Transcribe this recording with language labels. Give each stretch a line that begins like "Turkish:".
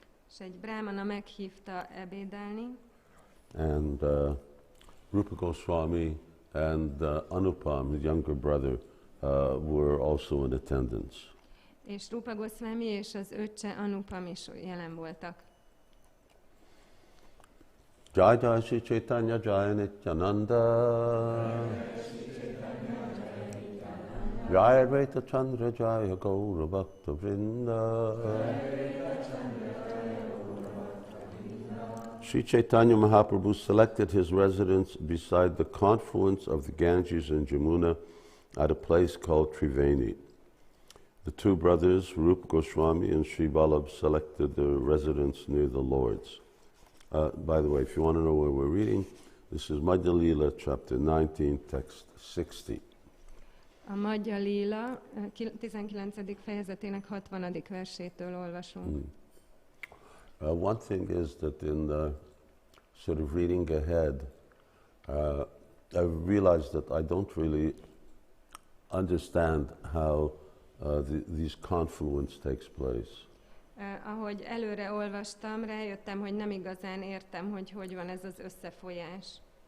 Hungarian: És egy brahmana meghívta ebédelni.
English: And Rūpa Gosvāmī and Anupam, his younger brother, were also in attendance.
Hungarian: És Rūpa Gosvāmī és az öccse Anupam is jelen voltak.
Sanskrit: Jai Jai Shri Caitanya Jai Nityananda Jai Advaita Chandra Jai Gaura Bhakta Vrinda
English: Sri Caitanya Mahaprabhu selected his residence beside the confluence of the Ganges and Jamuna at a place called Triveni. The two brothers, Rūpa Gosvāmī and Sri Vallabha, selected their residence near the Lord's. By the way, if you want to know where we're reading, this is Madhya Lila, chapter 19, text 60.
Hungarian: A Madhya Lila 19. fejezetének 60. versétől olvasunk.
English: One thing is that in sort of reading ahead, I realized that I don't really understand how these confluence takes place.
Hungarian: Ahogy előre olvastam, rájöttem, hogy nem igazán értem, hogy van ez az összefolyás.